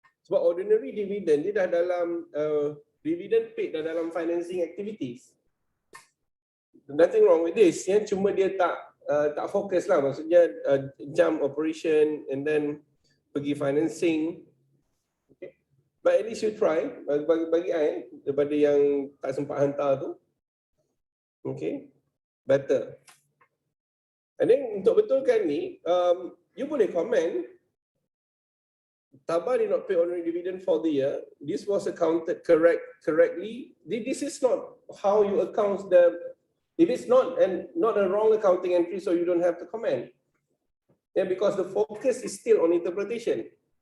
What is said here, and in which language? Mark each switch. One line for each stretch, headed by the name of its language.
Malay: Sebab ordinary dividend dia dah dalam dividend paid dah dalam financing activities.
English: Nothing wrong with this.
Malay: Ya, cuma dia tak fokus lah. Maksudnya jump operation
English: and then
Malay: pergi financing.
English: Okay. But at least you try.
Malay: Bagi I, daripada yang tak sempat hantar tu. Okay. Better.
English: And then
Malay: untuk betulkan ni, you boleh comment.
English: Taba did not pay ordinary dividend for the year. This was accounted correctly. This is not how you account the. If it's not a wrong accounting entry, so you don't have to comment. Yeah, because the focus is still on interpretation.